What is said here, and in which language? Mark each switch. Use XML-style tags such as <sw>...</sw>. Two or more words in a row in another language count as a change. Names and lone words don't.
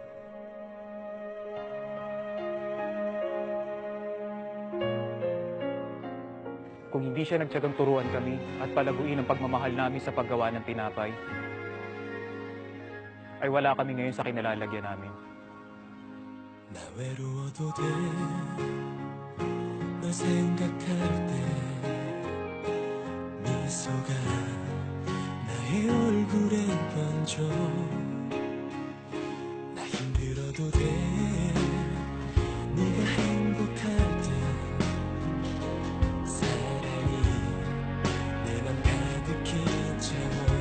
<tl>Kung hindi siya nagtyagang turuan kami at palaguin ang pagmamahal namin sa paggawa ng tinapay, ay wala kami ngayon sa kinalalagyan namin.</tl> <ko>나 외로워도 돼, 널 생각할 때 미소가 나의 얼굴에 번져. 나 힘들어도 돼, 네가 행복할 때 사랑이 내 맘 가득히 채워.</ko>